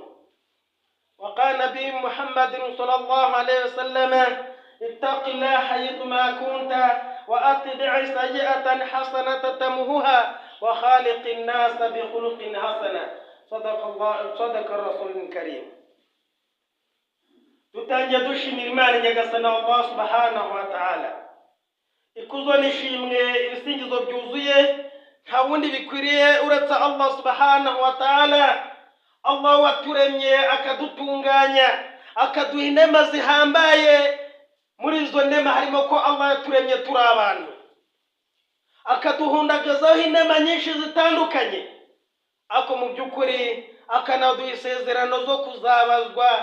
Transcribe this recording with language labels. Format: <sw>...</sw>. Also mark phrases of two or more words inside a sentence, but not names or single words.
<ar>وقال نبي محمد صلى الله عليه وسلم: اتق الله حيثما كنت وأتبع سيئة حسنة تمحها وخالق الناس بخلق حسن. صدق الرسول الكريم.</ar> <rw>tutangiye dushimira Imana nyagasani</rw> <ar>الله سبحانه وتعالى.</ar> <rw>Ikuzo nishimwe ibisingizo byuzuye nta wundi bikwiriye uretse</rw> <ar>الله سبحانه وتعالى.</ar> <rw>Allah waturemye akadutunganya akaduha inema zihambaye. Muri izo nema harimo ko Allah yaturemye turi abantu, akaduhundagazaho inema nyinshi zitandukanye, ako mu by'ukuri akanaduha isezerano zo kuzabazwa.</rw>